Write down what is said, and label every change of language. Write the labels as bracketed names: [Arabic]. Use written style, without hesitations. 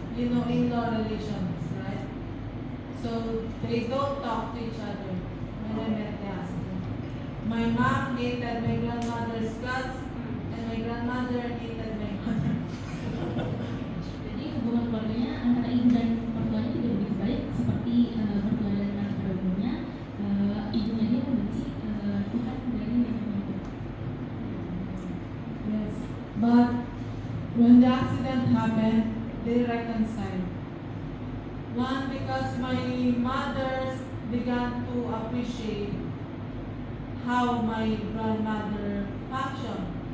[English] You know, in-law relations, right? So they don't talk to each other when I met the husband. My mom hated my grandmother's guts, and my grandmother hated my mother. [Indonesian] Jadi hubungan keluarganya antara ibu dan mertuanya tidak begitu baik seperti mertua dan anak pada umumnya. Ibunya dia membenci Tuhan dari nenek. [English] Yes, but when the accident happened, they reconciled. One, because my mother began to appreciate how my grandmother functioned.